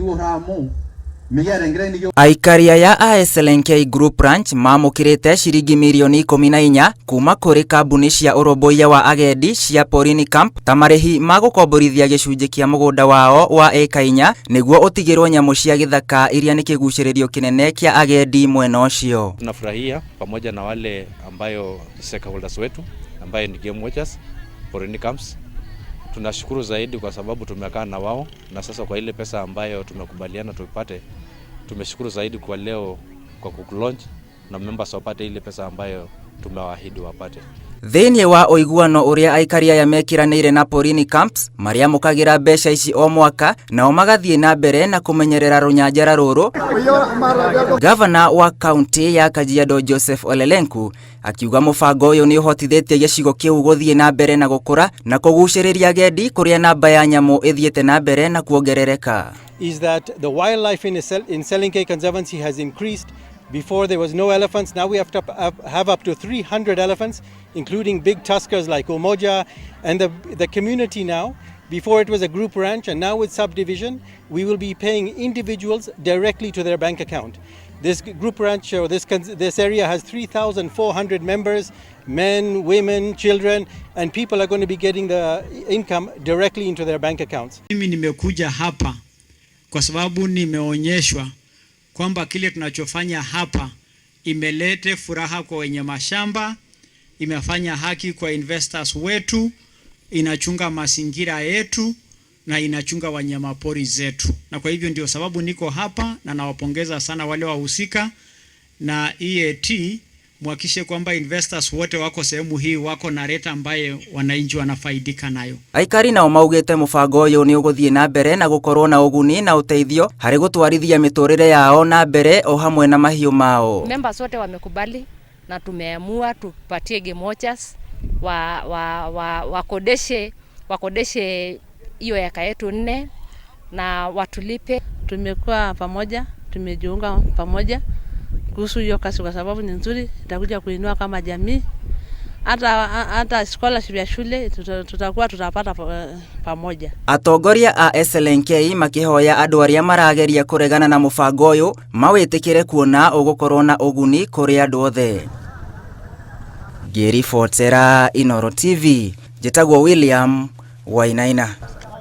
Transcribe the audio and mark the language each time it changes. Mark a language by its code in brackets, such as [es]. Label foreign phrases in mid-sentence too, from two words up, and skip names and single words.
[ki] Aikaria ya SLNK Group Ranch mamukirite shiringi milioni 14 kuma kuri kambuni cia urumbuia wa agendi cia Porini Camp ta marihi magukomborithia gicunji kia mugunda wao wa eka 4 niguo utigirwo nyamu cia githaka iria ni kiguciririo kinene kia agendi mwena ucio. [sw] Tunafurahia pamoja na wale ambayo stakeholders wetu ambayo ni [en] game watchers [sw] Porini Camps. Tunashukuru zaidi kwa sababu tumekaa na wao na sasa kwa ile pesa ambayo tumekubaliana tupate, tumeshukuru zaidi kwa leo kwa kulaunch na members wapate ile pesa ambayo tumewaahidi wapate. [ki] Thĩinĩ wa ũiguano ũrĩa aikaria ya mekiranĩire na Porini Camps maria mukagira mbeca ici o mwaka nao magathiĩ na mbere na kumenyerera runyanjara rũrũ. Gavana wa kaunti ya Kajiado Joseph Ole Lenku akiuga mũbango ũyũ nĩ ũhotithĩtie gĩcigo kĩu gũthiĩ na mbere na gũkũra na kũgucĩrĩria agendi kũrĩa namba ya nyamũ ĩthiĩte na mbere na kuongerereka. [en] Is that the wildlife in SLNK Conservancy has increased. Before there was no elephants, now we have to have up to 300 elephants, including big tuskers like Umoja, and the community now. Before it was a group ranch, and now with subdivision, we will be paying individuals directly to their bank account. This group ranch, or this area has 3,400 members, men, women, children, and people are going to be getting the income directly into their bank accounts. [sw] Mimi nimekuja hapa kwa sababu nimeonyeshwa kwamba kile tunachofanya hapa imelete furaha kwa wenye mashamba, imefanya haki kwa investors wetu, inachunga mazingira yetu na inachunga wanyamapori zetu. Na kwa hivyo ndio sababu niko hapa na nawapongeza sana wale wahusika na EAT muhakikishe kwamba investors wote wako sehemu hii wako na rate ambaye wananchi wanafaidika nayo. [ki] Aikari nao maugite mubango uyu ni uguthie na mbere na gukorwo na uguni na uteithio hari gutwarithia miturire yao na mbere o hamwe na mahiu mao. [sw] Members wote wamekubali na tumeamua tupatie [en] game watchers [sw] wakodeshe hiyo eka yetu 4 na watulipe. Tumekuwa pamoja, tumejiunga pamoja kuhusu hiyo kazi kwa sababu ni nzuri, itakuja kuinua kama jamii. Hata scholarship ya shule tutapata pamoja. [ki] Atongoria a SLNK makihoya andu aria marageria kuregana na mubango uyu mawitikire kuona ugukorwo na uguni kuri andu othe. Ngiribotsera Inooro TV, njitagwo William Wainaina.